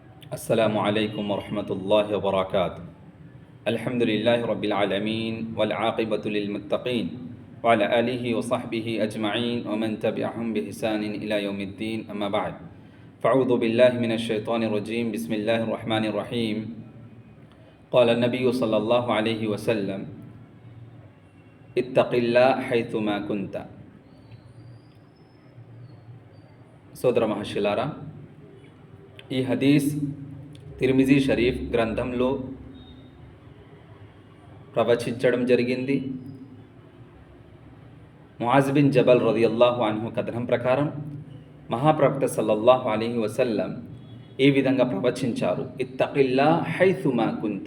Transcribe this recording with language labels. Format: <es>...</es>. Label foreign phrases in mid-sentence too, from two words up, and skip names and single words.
<ar>السلام عليكم ورحمة الله وبركاته. الحمد لله رب العالمين والعاقبة للمتقين وعلى آله وصحبه أجمعين ومن تبعهم بإحسان إلى يوم الدين. أما بعد، فأعوذ بالله من الشيطان الرجيم. بسم الله الرحمن الرحيم. قال النبي صلى الله عليه وسلم: اتق الله حيثما كنت.</ar> <te>సోదర మహర్షులారా, ఈ హదీస్ తిర్మిజీ షరీఫ్ గ్రంథంలో ప్రవచించడం జరిగింది. ముఆజ్ బిన్ జబల్</te> <ar>رضي الله عنه</ar> <te>కథనం ప్రకారం మహాప్రవక్త</te> <ar>صلى الله عليه وسلم</ar> <te>ఈ విధంగా ప్రవచించారు:</te> <ar>اتق الله حيثما كنت.</ar>